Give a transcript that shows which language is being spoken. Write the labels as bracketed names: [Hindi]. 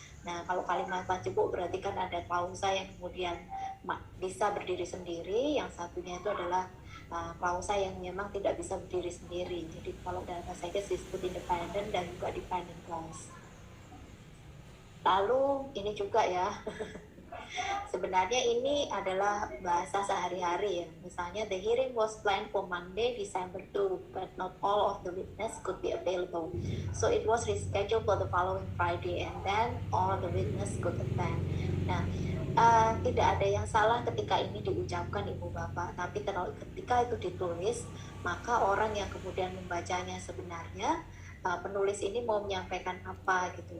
[Indonesian] Nah kalau kalimat majemuk berarti kan ada klausa yang kemudian bisa berdiri sendiri, yang satunya itu adalah klausa yang memang tidak bisa berdiri sendiri. Jadi kalau dalam bahasa Inggris disebut independent dan juga dependent clause. Lalu ini juga ya Sebenarnya ini adalah bahasa sehari-hari ya. [English] Misalnya the hearing was planned for Monday, December 2, but not all of the witness could be available. So it was rescheduled for the following Friday, and then all the witness could attend. [Indonesian] Nah, tidak ada yang salah ketika ini diucapkan Ibu Bapak, tapi ketika itu ditulis, maka orang yang kemudian membacanya sebenarnya penulis ini mau menyampaikan apa gitu.